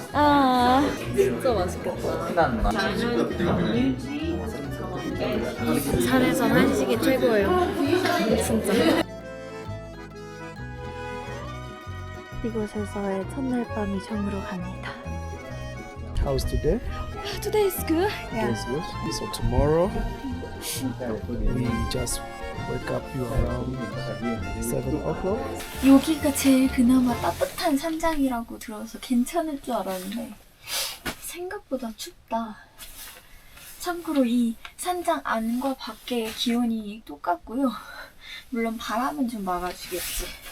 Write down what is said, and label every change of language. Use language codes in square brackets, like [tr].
[ko] 아. 진짜 맛있겠다. 산에서 한식이 최고예요. 진짜. 이곳에서의 첫날 밤이 저물어 갑니다. [en] How's today? Today is good. Yes, good. So tomorrow we just wake up you around 7 o'clock. [ko] 여기가 제일 그나마 따뜻한 산장이라고 들어서 괜찮을 줄 알았는데 생각보다 춥다. 참고로 이 산장 안과 밖의 기온이 똑같고요. 물론 바람은 좀 막아주겠지.